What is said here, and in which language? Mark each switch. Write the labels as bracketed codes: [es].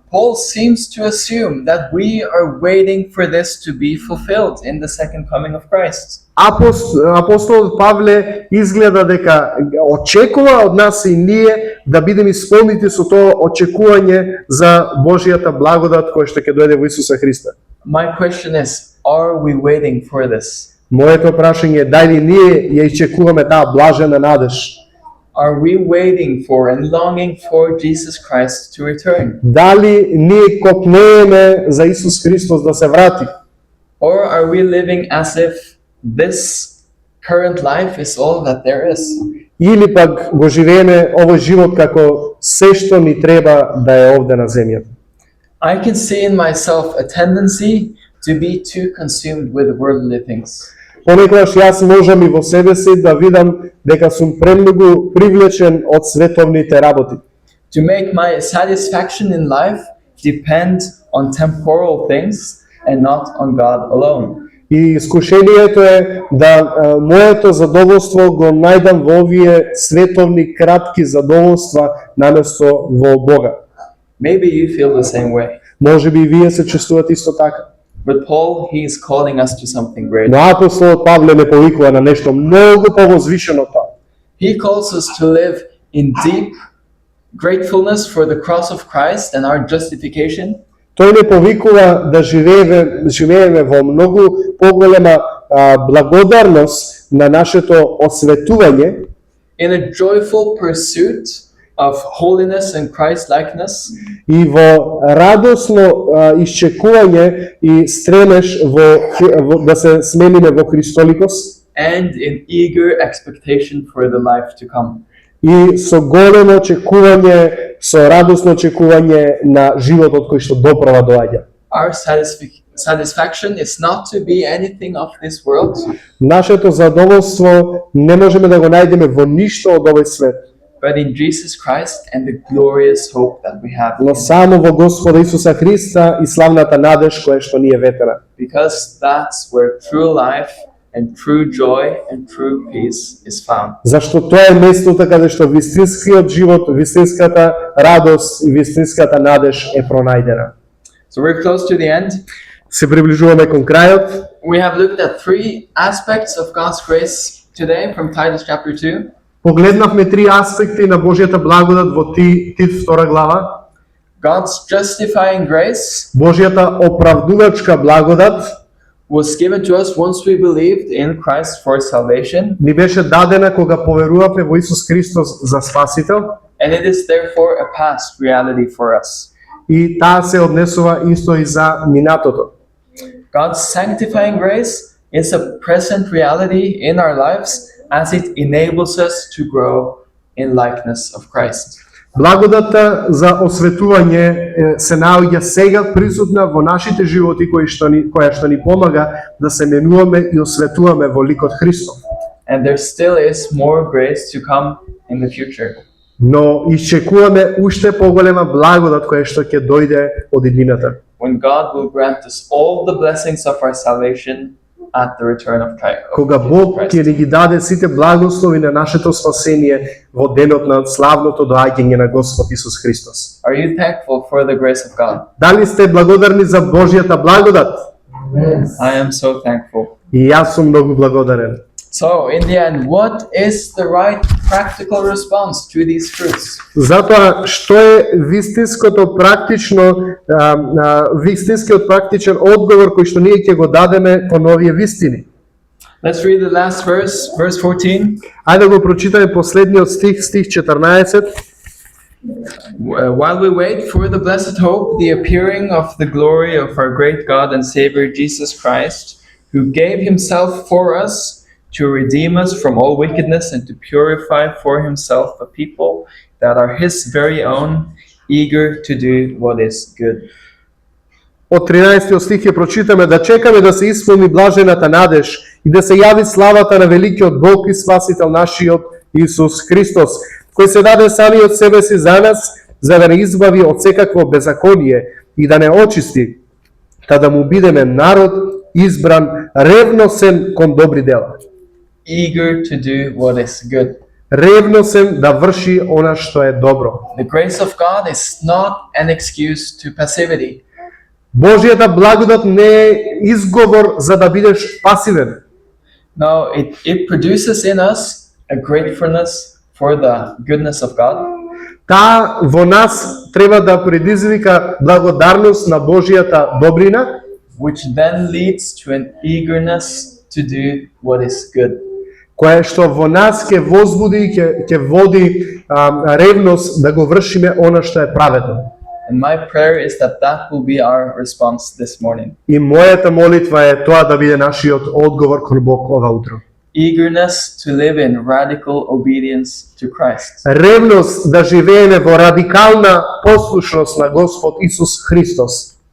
[en] Paul seems to assume that we are waiting for this to be fulfilled in the second coming of Christ. [mk] апостолот Павле изгледа дека очекува од нас и ние да бидеме исполнети со тоа очекување за Божјата благодат која што ќе дојде во Исуса Христа. [en] My question is, are we waiting for this? [mk] Моето прашање е дали ние ја изчекуваме таа блажена надеж? [en] Are we waiting for and longing for Jesus Christ to return? [mk] Дали ние копнееме за Исус Христос да се врати? [en] Or are we living as if this current life is all that there is? [mk] Или пак го живееме овој живот како се што ни треба да е овде на земјата? [en] I can see in myself a tendency to be too consumed with worldly things. [mk] Понекогаш јас можам и во себе си да видам дека сум премногу привлечен од световните работи. [en] To make my satisfaction in life depend on temporal things and not on God alone. [mk] И искушението е да моето задоволство го најдам во овие световни кратки задоволства наместо во Бога. [en] Maybe you feel the same way. [mk] Можеби и вие се чувствувате исто така. [en] But Paul, he is calling us to something great. [mk] Но апостолот Павле ме повикува на нешто многу повозвишено од тоа. [en] He calls us to live in deep gratefulness for the cross of Christ and our justification, [mk] Тој не повикува да живееме во многу поголема благодарност на нашето осветување [en] in a joyful pursuit of holiness and Christ-likeness, [mk] и во радосно исчекување и стремеш да се смениме во Христоликост [en] and in eager expectation for the life to come. [mk] и со големо очекување, со радосно очекување на животот кој што доправа доаѓа. [en] Our satisfaction is not to be anything of this world, [mk] Нашето задоволство не можеме да го најдеме во ништо од овој свет, [en] but in Jesus Christ and the glorious hope that we have. [mk] но само во Господа Исуса Христа и славната надеж која што ни е ветена. [en] Because that's where true life and true joy and true peace is found. [mk] Зашто тоа е местото каде што вистинскиот живот, вистинската радост и вистинската надеж е пронајдена. [en] So we're close to the end. [mk] Се приближуваме кон крајот. [en] We have looked at three aspects of God's grace today from Titus chapter 2. [mk] Погледнавме три аспекти на Божјата благодат во Тит 2 глава. [en] God's justifying grace [mk] Божјата оправдувачка благодат [en] was given to us once we believed in Christ for salvation, [mk] ни беше дадена кога поверувавме во Исус Христос за спасител [en] and it is therefore a past reality for us. [mk] и таа се однесува исто и за минатото. [en] God's sanctifying grace is a present reality in our lives as it enables us to grow in likeness of Christ. [mk] Благодата за осветување се наоѓа сега присутна во нашите животи која што ни помага да се менуваме и осветуваме во ликот Христов. [en] And there still is more grace to come in the future. [mk] Но исчекуваме уште поголема благодат која што ќе дојде од иднината. [en] When God will grant us all the blessings of our salvation at the return of [mk] Кога Бог [en] Christ. [mk] ќе ни ги даде сите благослови на нашето спасение во денот на славното доаѓање на Господ Исус Христос. [en] Are you thankful for the grace of God? [mk] Дали сте благодарни за Божјата благодат? [en] I am so thankful. [mk] И јас сум многу благодарен. [en] So, in the end, what is the right practical response to these truths? [mk] Затоа, што е вистинскиот практичен одговор кој што ние ќе го дадеме кон овие вистини? [en] Let's read the last verse, verse 14. [mk] Ајде да го прочитаме последниот стих, стих 14. [en] While we wait for the blessed hope, the appearing of the glory of our great God and Savior Jesus Christ, who gave himself for us to redeem us from all wickedness and to purify for himself a people that are his very own, eager to do what is good. [mk] Од 13 стих ќе прочитаме да чекаме да се исполни блажената надеж и да се јави славата на великиот Бог и Спасител нашиот Исус Христос, кој се даде самиот себе си за нас, за да не избави од секакво беззаконие и да не очисти, та да му бидеме народ избран, ревносен кон добри дела. [en] Eager to do what is good. [mk] Ревносен да врши она што е добро. [en] The grace of God is not an excuse to passivity. [mk] Божјата благодат не е изговор за да бидеш пасивен. [en] No, it produces in us a gratefulness for the goodness of God. [mk] Таа во нас треба да предизвика благодарност на Божјата добрина, [en] Which then leads to an eagerness to do what is good. [mk] која што во нас ќе возбуди и ќе води ревност да го вршиме она што е праведно. [en] And my prayer is that that will be our response this morning. [mk] И мојата молитва е тоа да биде нашиот одговор кон Бог ова утро. [en] Eagerness to live in radical obedience to Christ. [mk] Ревност да живееме во радикална послушност на Господ Исус Христос.